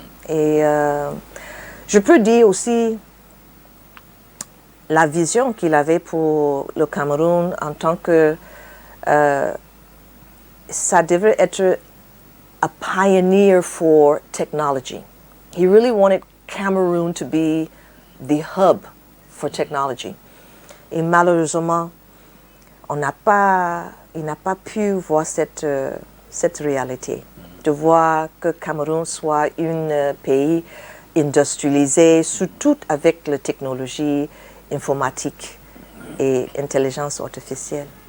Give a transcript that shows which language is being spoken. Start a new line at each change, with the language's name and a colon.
French: Et je peux dire aussi la vision qu'il avait pour le Cameroun en tant que ça devrait être
English: a pioneer for technology. He really wanted Cameroon to be the hub for technology.
French: Et malheureusement, il n'a pas pu voir cette réalité, de voir que Cameroun soit un pays industrialisé, surtout avec la technologie informatique et intelligence artificielle.